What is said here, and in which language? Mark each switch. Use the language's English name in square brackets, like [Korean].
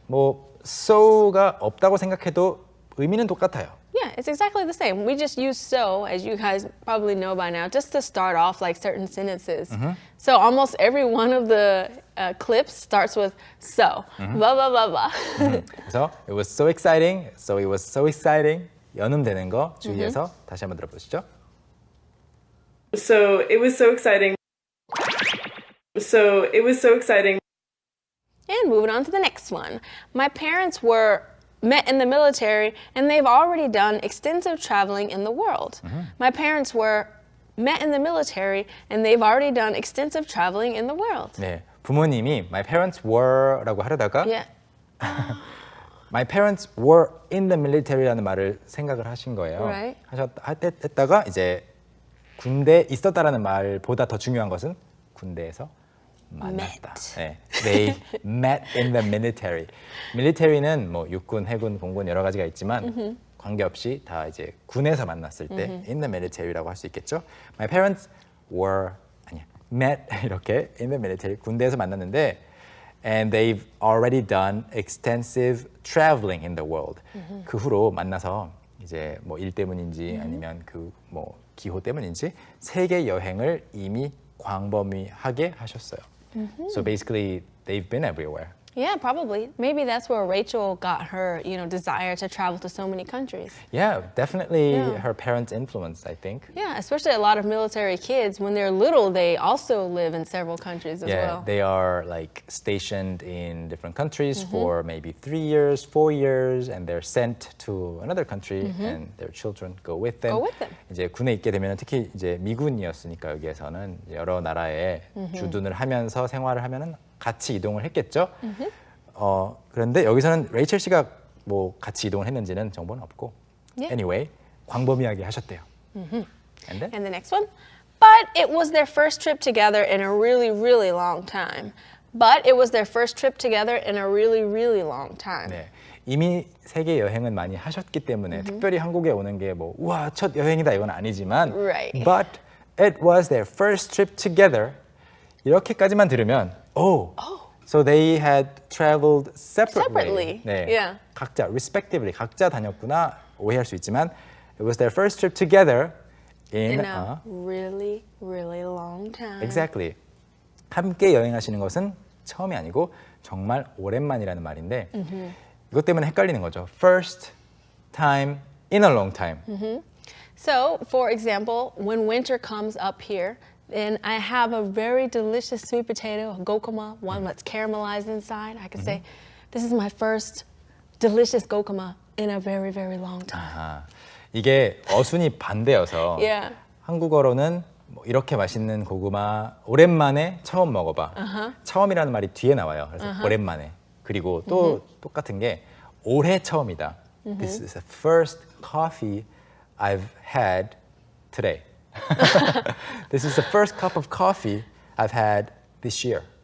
[Korean] 뭐 so가 없다고 생각해도 의미는 똑같아요. [English] Yeah, it's exactly the same. We just use so, as you guys probably know by now, just to start off like certain sentences. So almost every one of the clips starts with so, blah, blah, blah, blah. [Korean] 그래서 [English] it was so exciting, so it was so exciting. [Korean] 연음되는 거 주의해서 다시 한번 들어보시죠. [English] So it was so exciting. So it was so exciting. And moving on to the next one. My parents were met in the military and they've already done extensive traveling in the world. My parents were met in the military and they've already done extensive traveling in the world. [Korean] 네, 부모님이 [English] my parents were [Korean] 라고 하려다가 [English] Yeah. my parents were in the military라는 [Korean] 말을 생각을 하신 거예요. [English] Right. [Korean] 했다가 이제 군대에 있었다라는 말보다 더 중요한 것은 군대에서 만났다. 네, [English] they met in the military. [Korean] military는 뭐 육군, 해군, 공군 여러 가지가 있지만 관계없이 다 이제 군에서 만났을 때 in the military라고 할 수 있겠죠. [English] My parents were met [Korean] 이렇게 [English] in the military [Korean] 군대에서 만났는데 [English] and they've already done extensive traveling in the world. [Korean] 그 후로 만나서 이제 뭐 일 때문인지 아니면 그 뭐 기호 때문인지 세계 여행을 이미 광범위하게 하셨어요. [English] So basically, they've been everywhere. Yeah, probably. Maybe that's where Rachel got her, desire to travel to so many countries. Yeah, definitely Yeah. her parents' influence, I think. Yeah, especially a lot of military kids, when they're little, they also live in several countries as well. They are like stationed in different countries for maybe 3 years, 4 years, and they're sent to another country, and their children go with them. Go with them. [Korean] 이제 군에 있게 되면 특히 이제 미군이었으니까 여기에서는 여러 나라에 주둔을 하면서 생활을 하면은 같이 이동을 했겠죠. 그런데 여기서는 레이첼 씨가 뭐 같이 이동을 했는지는 정보는 없고. [English] Yeah. [Korean] Anyway, 광범위하게 하셨대요. [English] And then? And the next one. But it was their first trip together in a really, really long time. But it was their first trip together in a really, really long time. [Korean] 네, 이미 세계 여행은 많이 하셨기 때문에 특별히 한국에 오는 게 뭐 우와 첫 여행이다 이건 아니지만 [English] Right. But it was their first trip together [Korean] 이렇게까지만 들으면 [English] So they had traveled separately. [Korean] 네, [English] Yeah. [Korean] 각자 [English] respectively [Korean] 각자 다녔구나 오해할 수 있지만 [English] it was their first trip together in In a really, really long time. Exactly. 함께 여행하시는 것은 처음이 아니고 정말 오랜만이라는 말인데 이것 때문에 헷갈리는 거죠. First time in a long time. So, for example, when winter comes up here, then I have a very delicious sweet potato, a gokuma, one that's caramelized inside. I could say, this is my first delicious gokuma in a very, very long time. [Korean] 아하, 이게 어순이 반대여서 [English] Yeah. [Korean] 한국어로는 뭐 이렇게 맛있는 고구마 오랜만에 처음 먹어봐. 처음이라는 말이 뒤에 나와요. 그래서 오랜만에. 그리고 또 똑같은 게 올해 처음이다. [English] This is the first coffee I've had today. This is the first cup of coffee I've had this year.